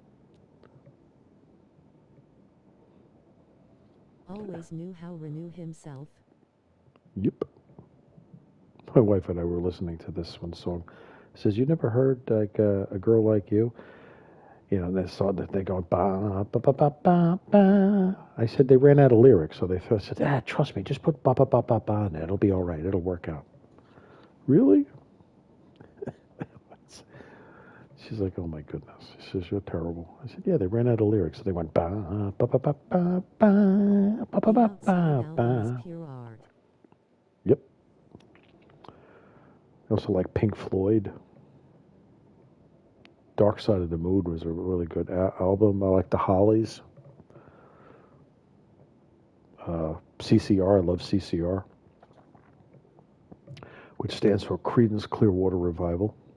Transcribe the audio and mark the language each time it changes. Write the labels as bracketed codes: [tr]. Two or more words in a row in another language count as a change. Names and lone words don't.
[en] Always knew how renew himself. Yep. My wife and I were listening to this one song. Says, you never heard like A Girl Like You? You know, they saw that they go ba ba ba ba ba ba. I said they ran out of lyrics, so they said, trust me, just put ba ba ba ba ba in it. It'll be all right. It'll work out. Really? She's like, oh my goodness. She says, you're terrible. I said, yeah, they ran out of lyrics, so they went ba ba ba ba ba ba ba ba The ba Outside ba album is ba. pure art. Yep. I also like Pink Floyd. Dark Side of the Moon was a really good album. I like the Hollies. CCR, I love CCR, which stands for Creedence Clearwater Revival.